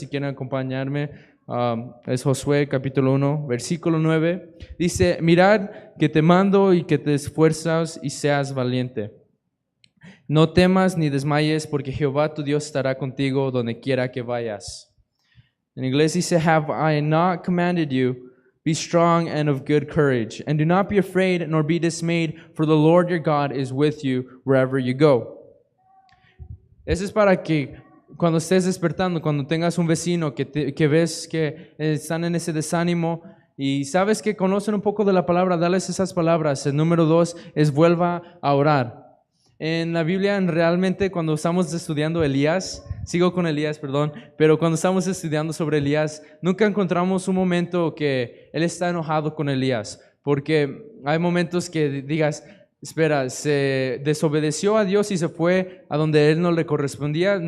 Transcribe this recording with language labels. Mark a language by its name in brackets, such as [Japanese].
[Spanish] Si quieren acompañarme, es Josué, capítulo 1, versículo 9. Dice, mirad que te mando y que te esfuerzas y seas valiente. No temas ni desmayes, porque Jehová tu Dios estará contigo donde quiera que vayas. En inglés dice, [English] have I not commanded you? Be strong and of good courage, and do not be afraid nor be dismayed, for the Lord your God is with you wherever you go. [Spanish] Eso es para que cuando estés despertando, cuando tengas un vecino que ves que están en ese desánimo y sabes que conocen un poco de la palabra, dales esas palabras. El número 2 es vuelva a orar. En la Biblia, realmente, cuando estamos estudiando Elías, sigo con Elías, perdón, pero cuando estamos estudiando sobre Elías, nunca encontramos un momento que él está enojado con Elías, porque hay momentos que digas, espera, se desobedeció a Dios y se fue a donde él no le correspondía.